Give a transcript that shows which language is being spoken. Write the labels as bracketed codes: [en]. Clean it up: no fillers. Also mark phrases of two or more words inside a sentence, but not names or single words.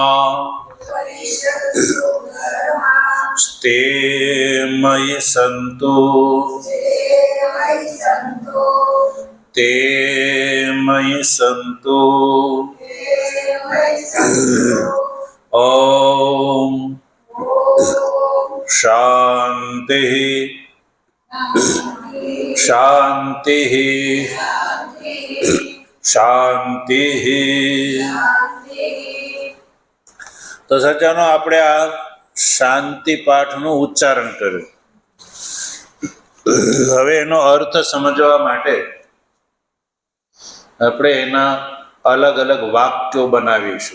[sa] ते मयि सन्तु ते मयि सन्तु ॐ शान्तिः शान्तिः શાંતિઃ. [gu] તો સજ્જનો, આપણે આ શાંતિ પાઠનું ઉચ્ચારણ કર્યું. હવે એનો અર્થ સમજવા માટે આપણે એના અલગ અલગ વાક્યો બનાવીશું.